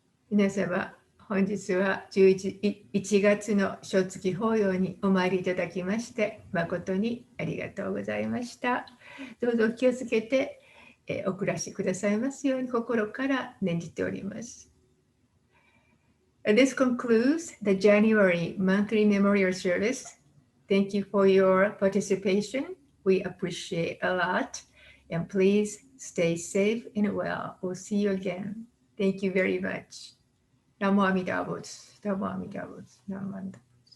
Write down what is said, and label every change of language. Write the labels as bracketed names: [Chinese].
[Japanese] 皆様、本日は1月の小月法要にお参りいただきまして誠にありがとうございました。どうぞ気をつけてお暮らしくださいますように心から念じております。 [English] This concludes the January monthly memorial service. Thank you for your participation. We appreciate a lot. And please stay safe and well. We'll see you again. Thank you very much. [Japanese] ナモアミダ仏、ナモアミダ仏、ナモアミダ仏。